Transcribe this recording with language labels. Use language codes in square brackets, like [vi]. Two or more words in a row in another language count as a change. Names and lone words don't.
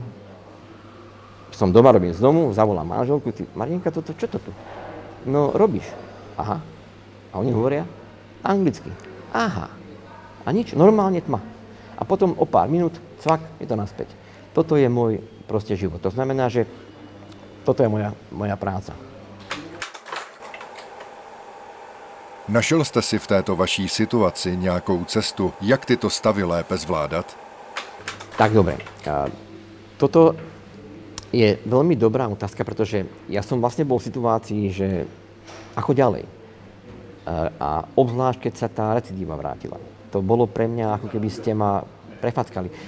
[sk] Som doma, robím z domu, zavolám manželku, ty, Marienka, čo to tu? No, robíš. Aha. A oni hovoria anglicky. Aha. A nič, normálne tma. A potom o pár minút, cvak, je to naspäť. Toto je môj proste život. To znamená, že toto je moja práca. [cs] Našel jste si v této vaší situaci nějakou cestu, jak tyto stavy lépe zvládat? [sk] Tak dobre. Toto je veľmi dobrá otázka, pretože ja som vlastne bol v situácii, že ako ďalej. A obzvlášť, keď sa tá recidíva vrátila. To bolo pre mňa, ako keby ste ma prefackali.